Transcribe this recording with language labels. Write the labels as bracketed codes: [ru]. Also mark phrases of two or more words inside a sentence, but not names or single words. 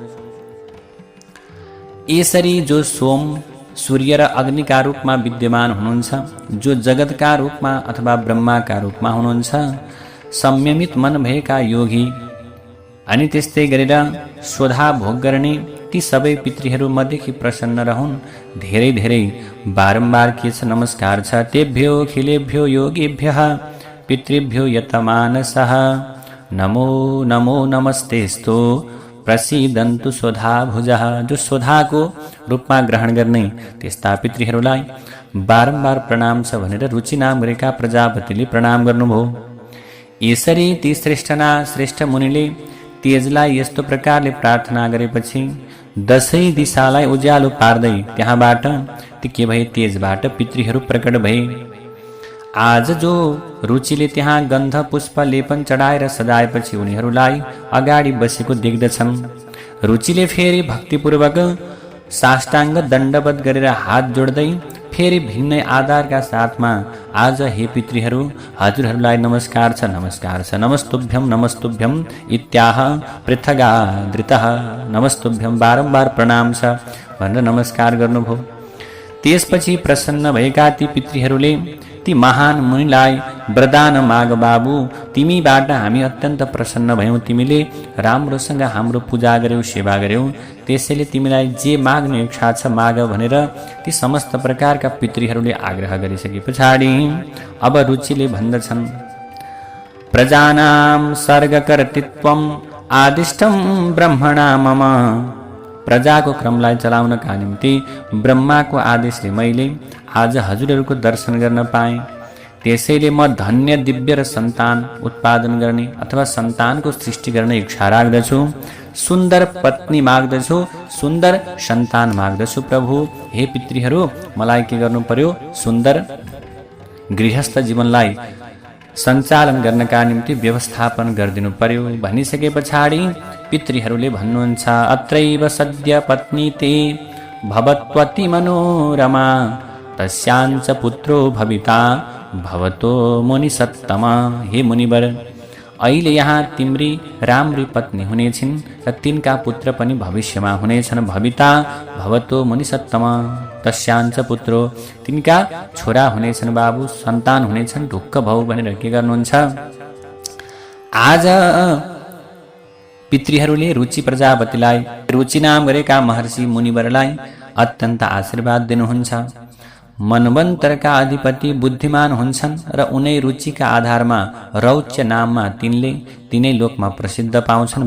[ne] यसरी जो सोम, सूर्य र अग्निका रूपमा विद्यमान हुनुहुन्छ, जो जगतका रूपमा अथवा ब्रह्माका रूपमा हुनुहुन्छ, संयमित मन भएका योगी अनि त्यस्तै गरेर स्वधा भोग गर्ने ती सबै पितृहरू मदेखि प्रसन्न रहन्। धेरै धेरै बारम्बार के छ? नमस्कार छ। [sa] तेभ्यो खिलेभ्यो योगीभ्यः पितृभ्यो यतमानसः नमो नमो नमस्तेस्तु प्रसीदन्तु स्वधा भुजः। [ne] जो स्वधाको रूपमा ग्रहण गर्ने त्यस्ता पितृहरूलाई बारम्बार प्रणाम छ भनेर रुचि नाम गरेका प्रजापतिले प्रणाम गर्नुभयो। यसरी ती श्रेष्ठ मुनिले तेजलाई यस्तो प्रकारले प्रार्थना गरेपछि 10 दिशालाई उज्यालो पार्दै त्यहाँबाट ती के भए? तेजबाट पितृहरू प्रकट भए। आज जो रुचिले त्यहाँ गन्ध पुष्प लेपन चढाएर सजाएपछि उनीहरूलाई अगाडि बसेको देख्दछन्। रुचिले फेरि भक्तिपूर्वक साष्टाङ्ग दण्डवत गरेर हात जोड्दै फेरि भिन्नै आधारका साथमा आज हे पितृहरू, हजुरहरूलाई नमस्कार छ, नमस्कार छ। [sa] नमस्तुभ्यं नमस्तुभ्यं इत्याह पृथगादृतः। [ne] नमस्तुभ्यं बारम्बार प्रणाम छ भनेर नमस्कार गर्नुभयो। त्यसपछि प्रसन्न भएका ती पितृहरूले ती महान मुनिलाई वरदान माग बाबु, तिमीबाट हामी अत्यन्त प्रसन्न भयौँ, तिमीले राम्रोसँग हाम्रो पूजा गर्यौ, सेवा गर्यौ, त्यसैले तिमीलाई जे माग्ने इच्छा छ माग भनेर ती समस्त प्रकारका पितृहरूले आग्रह गरिसके पछाडि अब रुचिले भन्दछन्, [sa] प्रजानां सर्गकर्तृत्वं आदिष्टं ब्रह्मणा मम। [ne] प्रजाको क्रमलाई चलाउनका निम्ति ब्रह्माको आदेशले मैले आज हजुरहरूको दर्शन गर्न पाएँ। त्यसैले म धन्य दिव्य र सन्तान उत्पादन गर्ने अथवा सन्तानको सृष्टि गर्ने इच्छा राख्दछु। सुन्दर पत्नी माग्दछु, सुन्दर सन्तान माग्दछु। प्रभु हे पितृहरू, मलाई के गर्नु पर्यो? सुन्दर गृहस्थ जीवनलाई सञ्चालन गर्नका निम्ति व्यवस्थापन गरिदिनु पर्यो। भनिसके पछाडि पितृहरूले भन्नुहुन्छ, [sa] अत्रैव सद्य पत्नी ते भवत्वति मनोरमा तस्याञ्च पुत्रो भविता भवतो मुनि सत्तमा। [ne] हे मुनिवर, अहिले यहाँ तिम्री राम्री पत्नी हुनेछिन् र तिनका पुत्र पनि भविष्यमा हुनेछन्। [sa] भविता भवतो मुनि सत्तमा तस्याञ्च पुत्रो, [ne] तिनका छोरा हुनेछन्, बाबु सन्तान हुनेछन्, ढुक्क भौ भनेर के गर्नुहुन्छ? आज पितृहरूले रुचि प्रजापतिलाई, रुचि नाम गरेका महर्षि मुनिवरलाई अत्यन्त आशीर्वाद दिनुहुन्छ। मनवन्तरका अधिपति बुद्धिमान हुन्छन् र उनै रुचिका आधारमा रौच्य नाममा तिनै लोकमा प्रसिद्ध पाउँछन्।